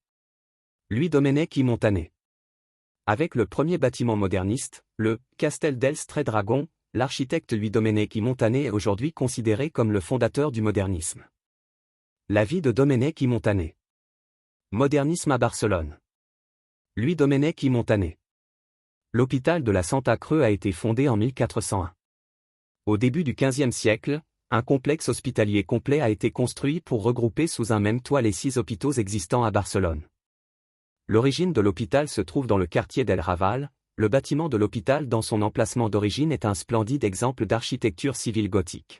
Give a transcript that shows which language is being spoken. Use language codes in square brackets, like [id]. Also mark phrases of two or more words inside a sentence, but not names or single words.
[fr] Louis Domènech y Montaner. Avec le premier bâtiment moderniste, le Castel dels Tres Dragons, l'architecte Louis Domènech y Montaner est aujourd'hui considéré comme le fondateur du modernisme. La vie de Domènech y Montaner. Modernisme à Barcelone. Louis Domènech y Montaner. L'hôpital de la Santa Creu a été fondé en 1401. Au début du XVe siècle, un complexe hospitalier complet a été construit pour regrouper sous un même toit les 6 hôpitaux existants à Barcelone. L'origine de l'hôpital se trouve dans le quartier d'El Raval. Le bâtiment de l'hôpital dans son emplacement d'origine est un splendide exemple d'architecture civile gothique.